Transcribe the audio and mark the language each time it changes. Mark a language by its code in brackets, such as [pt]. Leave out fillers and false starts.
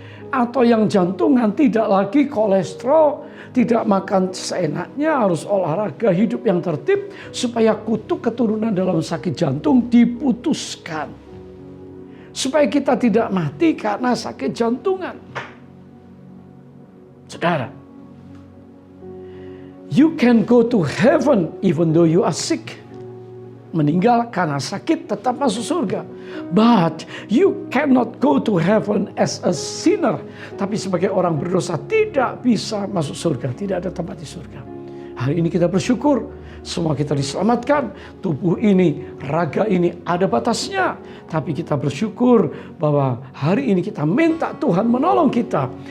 [id] Atau yang jantungan tidak lagi kolesterol, tidak makan seenaknya, harus olahraga, hidup yang tertib. Supaya kutuk keturunan dalam sakit jantung diputuskan. Supaya kita tidak mati karena sakit jantungan. [en] Saudara, you can go to heaven even though you are sick. [id] Meninggal karena sakit tetap masuk surga. [en] But you cannot go to heaven as a sinner. [id] Tapi sebagai orang berdosa tidak bisa masuk surga. Tidak ada tempat di surga. Hari ini kita bersyukur. Semua kita diselamatkan. Tubuh ini, raga ini ada batasnya. Tapi kita bersyukur bahwa hari ini kita minta Tuhan menolong kita.